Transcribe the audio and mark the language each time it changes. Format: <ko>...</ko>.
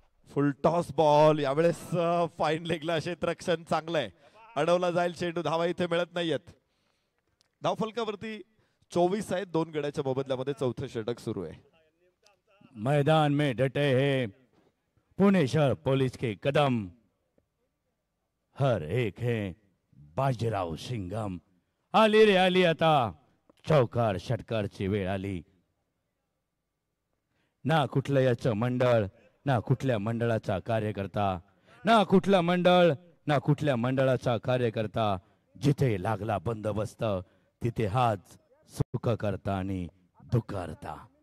<mr>फुल toss ball, यावेळेस fine लेगला क्षेत्ररक्षण चांगलं आहे, अडवला जाईल चेंडू, धावा इथे मिळत नाहीयेत. धावफलकावरती 24 आहेत. 2 गड्याच्या मोबदल्यामध्ये चौथं षटक सुरू आहे.</mr> <hi>मैदान में डटे हैं पुणे शहर पुलिस के कदम, हर एक है बाजीराव सिंघम.</hi> <mr>आली रे आली आता चौकार षटकारची वेळ आली. ना कुठलं याचं मंडळ, ना कुठल्या मंडळाचा कार्यकर्ता, ना कुठला मंडळ, ना कुठल्या मंडळाचा कार्यकर्ता. जिथे लागला बंदोबस्त तिथे हाच सुख करता आणि दुःखरता.</mr>